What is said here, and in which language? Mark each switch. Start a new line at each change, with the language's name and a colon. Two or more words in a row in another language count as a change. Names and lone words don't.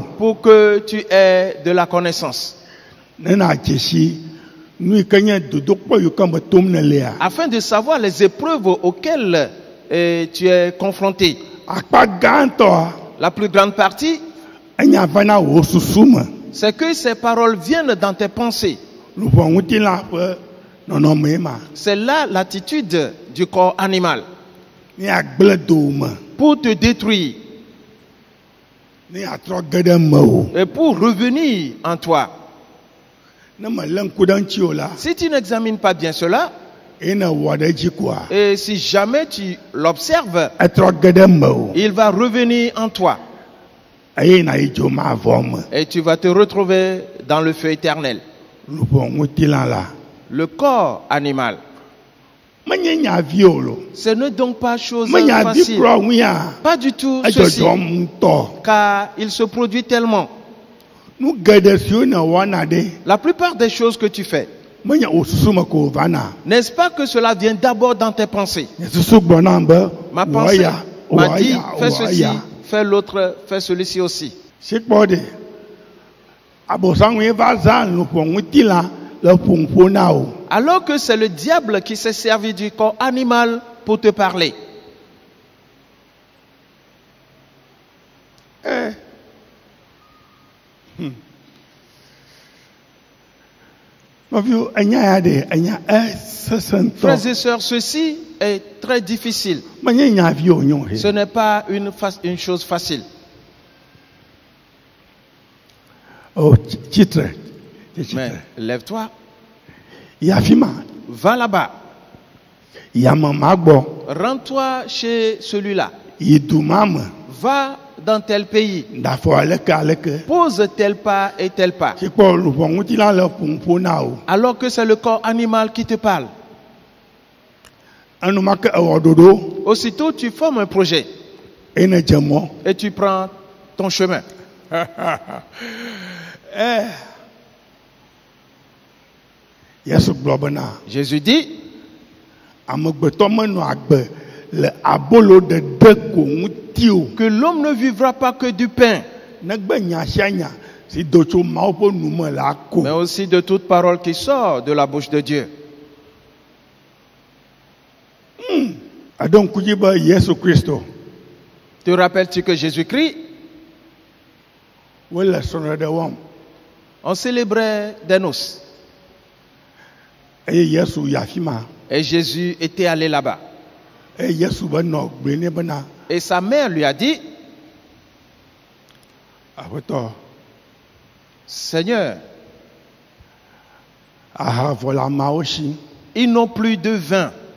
French: pour que tu aies de la connaissance,
Ewe: Ne na dzesi nu yi ke nye dodokpɔ yi ke me tom ne lea.
French: afin de savoir les épreuves auxquelles tu es confronté.
Ewe: Akpa gãtɔa
French: La plus grande partie,
Ewe: enya va na wò susu me.
French: c'est que ces paroles viennent dans tes pensées.
Ewe: Luʋɔ ŋuti la ƒe nɔnɔme ma.
French: C'est là l'attitude du corps animal
Ewe: Ne agble do me.
French: pour te détruire
Ewe: Ne atrɔ ge ɖe mewò.
French: et pour revenir en toi.
Ewe: Ne me lé ŋku ɖe ŋuti o la.
French: Si tu n'examines pas bien cela,
Ewe: Eye ne wɔ ɖe edzi koa.
French: et si jamais tu l'observes,
Ewe: Etrɔ ge ɖe mewò.
French: il va revenir en toi
Ewe: Eye na yi dzo mavɔ me.
French: et tu vas te retrouver dans le feu éternel.
Ewe: Luʋɔ ŋuti la.
French: Le corps animal,
Ewe: Menye nyavi o lo.
French: ce n'est donc pas chose
Ewe: Menye avi
French: facile.
Ewe: kplɔ ŋuia.
French: Pas du tout ceci,
Ewe: Edzɔdzɔm ŋutɔ.
French: car il se produit tellement.
Ewe: Nu geɖe siwo ne wɔna ɖe.
French: La plupart des choses que tu fais,
Ewe: Menye wò susu me ko vana.
French: n'est-ce pas que cela vient d'abord dans tes pensées?
Ewe: Nye susu gblɔna be.
French: Ma pensée
Ewe: wɔya,
French: m'a dit,
Ewe: wɔya,
French: fais ceci,
Ewe: wɔya.
French: fais l'autre, fais celui-ci aussi.
Ewe: Si kpɔ ɖe. Abosanu va zã luʋɔ ŋuti la le ƒoƒo na wo.
French: Alors que c'est le diable qui s'est servi du corps animal pour te parler.
Ewe: Nɔviwo enya ya ɖe enya sesẽ ŋutɔ.
French: Frères et sœurs, ceci est très difficile.
Ewe: Menye nyavi o nyo
French: Ce he. n'est pas une chose facile.
Ewe: O tsitre.
French: Mais
Ewe: Tsitre.
French: lève-toi,
Ewe: Yi afi ma.
French: va là-bas,
Ewe: Yame ma gbɔ.
French: rends-toi chez celui-là,
Ewe: Yi du ma me.
French: va dans tel pays,
Ewe: Ɖafɔ aleke.
French: pose tel pas et tel pas.
Ewe: Si kpɔ luʋɔ ŋuti la le ƒoƒo na wo.
French: Alors que c'est le corps animal qui te parle.
Ewe: Enumake ewɔ ɖoɖo.
French: Aussitôt, tu formes un projet
Ewe: Eye ne dze mɔ.
French: et tu prends ton chemin.
Ewe: Yesu gblɔ bena.
French: Jésus dit,
Ewe: Amegbetɔ menɔ agbe le abolo ɖeɖe ko ŋuti o.
French: que l'homme ne vivra pas que du pain,
Ewe: Negbe nya sia nya si do tso Mawu ƒe nu me la ko.
French: mais aussi de toute parole qui sort de la bouche de Dieu.
Ewe: Eɖo ŋku dzi be Yesu Kristo
French: Te rappelles-tu que Jésus-Christ,
Ewe: wole srɔ̃ɖeɖe wɔm
French: on célébrait des noces
Ewe: eye Yesu yi afi ma.
French: Et Jésus était allé là-bas. Et sa mère lui a dit, Seigneur, ils n'ont plus de vin.